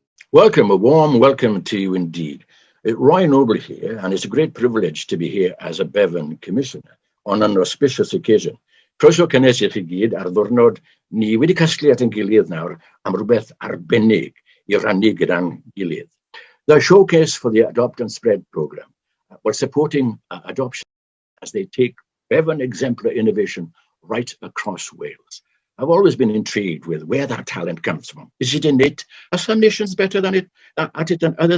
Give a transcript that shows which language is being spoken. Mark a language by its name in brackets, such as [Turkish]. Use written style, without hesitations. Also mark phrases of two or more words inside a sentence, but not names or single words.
[English] Welcome, a warm welcome to you indeed. Roy Noble here, and it's a great privilege to be here as a Bevan Commissioner on an auspicious occasion. [Welsh] Croeso cynnes I chi gyd ar ddwrnod ni wedi casglu at ein gilydd nawr am rhywbeth arbennig I rannu gyda'n gilydd. [English] The Showcase for the Adopt and Spread programme was supporting adoption as they take Bevan exemplar innovation right across Wales. I've always been intrigued with where that talent comes from. Is it innate? Are some nations better at it than others?